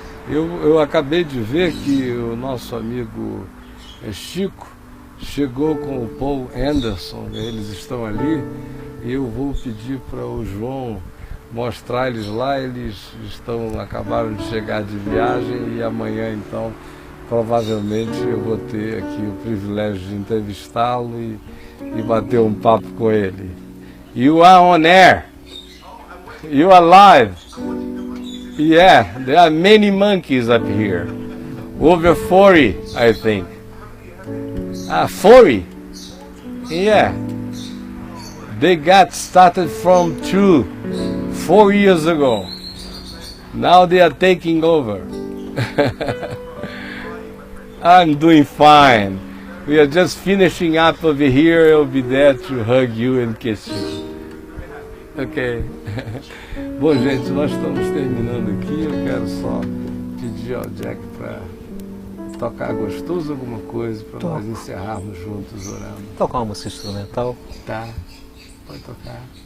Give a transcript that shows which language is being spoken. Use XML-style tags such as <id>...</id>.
<pt>Eu acabei de ver que o nosso amigo Chico chegou com o Paul Anderson, eles estão ali, e eu vou pedir para o João mostrar eles lá. Eles acabaram de chegar de viagem e amanhã então provavelmente eu vou ter aqui o privilégio de entrevistá-lo e bater um papo com ele.</pt> <en>You are on air. You are live. Yeah, there are many monkeys up here. Over 40, I think. 40? Yeah. They got started from 4 years ago. Now they are taking over. I'm doing fine. We are just finishing up over here. I'll be there to hug you and kiss you. Ok.</en> <pt>Bom, gente, nós estamos terminando aqui. Eu quero só pedir ao Jack para tocar gostoso alguma coisa para nós encerrarmos juntos orando. Tocar uma música instrumental. Tá, pode tocar.</pt>